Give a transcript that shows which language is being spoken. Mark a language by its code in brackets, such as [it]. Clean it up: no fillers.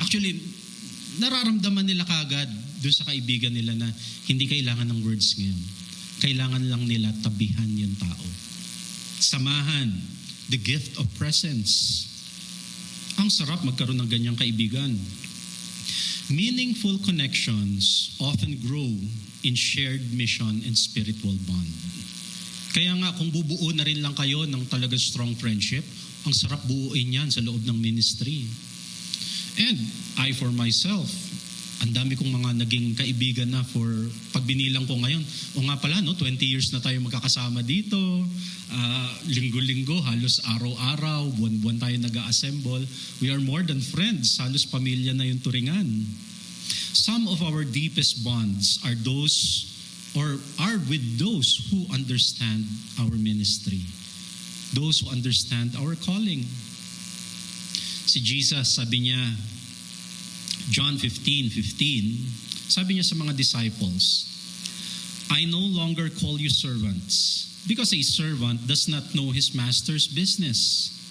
[tl] Actually, nararamdaman nila kagad doon sa kaibigan nila na hindi kailangan ng words ngayon. Kailangan lang nila tabihan yung tao. Samahan, the gift of presence. Ang sarap magkaroon ng ganyang kaibigan. [en] Meaningful connections often grow in shared mission and spiritual bond. [tl] Kaya nga kung bubuo na rin lang kayo ng talaga strong friendship, ang sarap buuin yan sa loob ng ministry. And I for myself, ang dami kong mga naging kaibigan na for, pag binilang ko ngayon, o nga pala, no, 20 years na tayo magkakasama dito, linggo-linggo, halos araw-araw, buwan-buwan tayo nag-assemble. [en] We are more than friends, halos pamilya na yung turingan. Some of our deepest bonds are those, or are with those who understand our ministry. Those who understand our calling. Si Jesus, sabi niya, John 15:15, sabi niya sa mga disciples, I no longer call you servants, because a servant does not know his master's business.